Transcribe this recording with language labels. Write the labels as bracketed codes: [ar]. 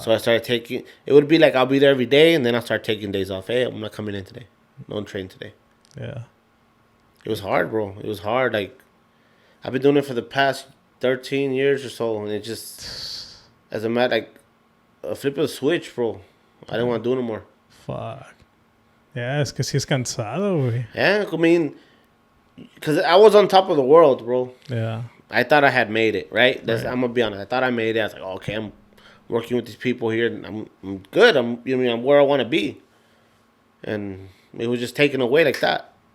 [en] So I started taking, it would be like, I'll be there every day, and then I'll start taking days off. Hey, I'm not coming in today. Don't train today. Yeah. It was hard, bro. It was hard. Like, I've been doing it for the past 13 years or so, and it just, as a matter, like, a flip of the switch, bro. I didn't want to do it no more. Fuck. [es] Yeah, es que sí es cansado, güey. [en] Yeah, I mean, because I was on top of the world, bro. Yeah. I thought I had made it, right? Right. I'm going to be honest. I thought I made it. I was like, okay, I'm working with these people here, and I'm good. I'm where I want to be. And it was just taken away like that.